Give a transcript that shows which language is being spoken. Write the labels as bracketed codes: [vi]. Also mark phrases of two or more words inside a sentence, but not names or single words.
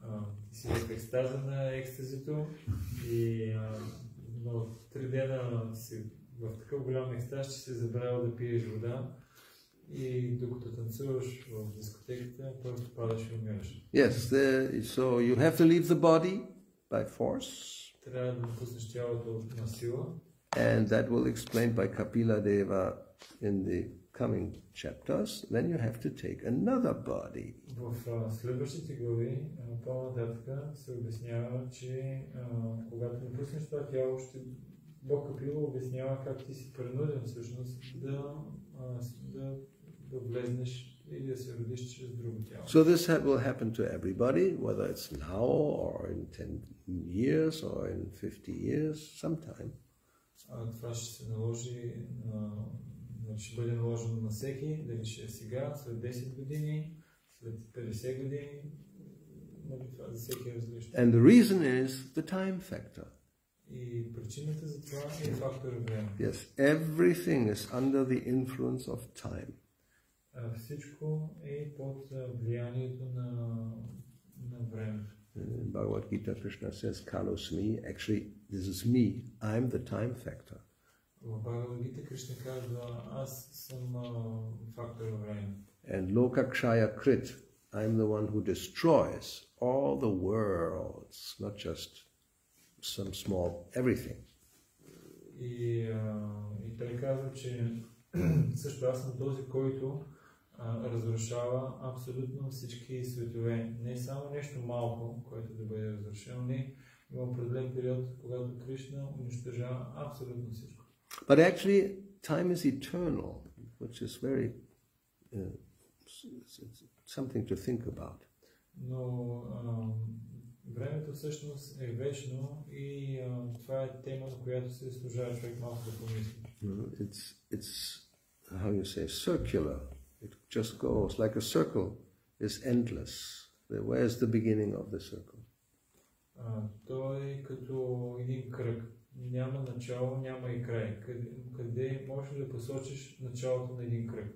[bg] Ти си в екстаза на екстазито и но 3 дена си в такъв голям екстаз, че си забравил да пиеш вода и докато танцуваш в дискотеката, просто падаш и умираш. [en] Yes, so you have to leave the body by force. [bg] Трябва да напуснеш тялото на сила. [en] And that will explain by Kapila Deva in the coming chapters. Then you have to take another body. [bg] В следващите глави по-нататък се обяснява, че когато напуснеш това тяло, Бог Капила обяснява как ти си принуден всъщност да влезнеш и да се родиш чрез друго тяло. [en] So this will happen to everybody, whether it's now or in 10 years or in 50 years, sometime. [bg] Това ще се наложи, ще бъде наложено на всеки, дали ще е сега, след 10 години, след 50 години, това за всеки е различно. [en] And the reason is the time factor. [bg] И причината за това е фактора време. [en] Yes, everything is under the influence of time. [bg] Всичко е под влиянието на времето. [en] In Bhagavad Gita, Krishna says, Kalosmi, actually, this is me, I'm the time factor. [bg] В Bhagavad Gita Кришна казва, аз съм фактора време. [en] And [sa] Lokakshaya Krit, [en] I'm the one who destroys all the worlds, not just some small everything. [bg] И той казва, че също аз съм този, който разрушава абсолютно всички светове. Не само нещо малко, което да бъде разрушено, не има определен период, когато Кришна унищожава абсолютно всичко. [en] But actually, time is eternal, which is very something to think about. [bg] Но времето всъщност е вечно и това е тема, на която се служава човек малко да помисли. [en] It's how you say circular. It just goes like a circle is endless. Where's the beginning of the circle? [bg] Той е като един кръг. Няма начало, няма и край. Къде можеш да посочиш началото на един кръг?